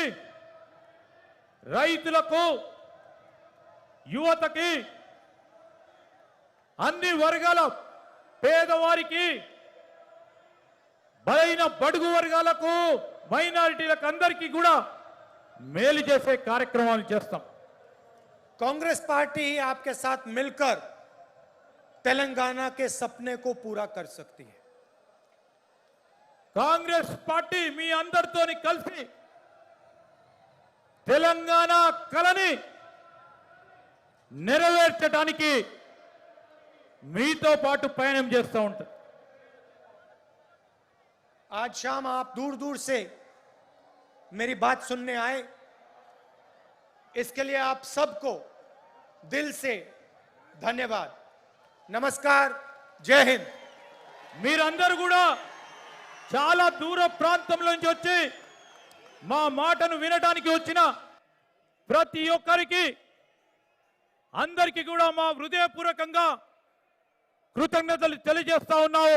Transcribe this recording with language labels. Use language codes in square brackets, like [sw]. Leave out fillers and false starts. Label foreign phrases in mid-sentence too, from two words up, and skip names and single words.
[te] రైతులకు, యువతకి, అన్ని వర్గాల పేదవారికి, బలైన బడుగు వర్గాలకు, మైనారిటీలకు అందరికీ కూడా మేలు చేసే కార్యక్రమాలు చేస్తాం. [hi] कांग्रेस पार्टी ही आपके साथ मिलकर तेलंगाना के सपने को पूरा कर सकती है. [te] కాంగ్రెస్ పార్టీ మీ అందరితోని కలిసి తెలంగాణ కలని నెరవేర్చడానికి మీతో పాటు ప్రయాణం చేస్తూ ఉంటారు. [hi] आज शाम आप दूर दूर से मेरी बात सुनने आए, इसके लिए आप सबको दिल से धन्यवाद. नमस्कार, जय हिंद. [te] మీరందరూ కూడా చాలా దూర ప్రాంతం నుంచి వచ్చి మా మాటను వినడానికి వచ్చిన ప్రతి ఒక్కరికి, అందరికీ కూడా మా హృదయపూర్వకంగా కృతజ్ఞతలు తెలియజేస్తా ఉన్నాము.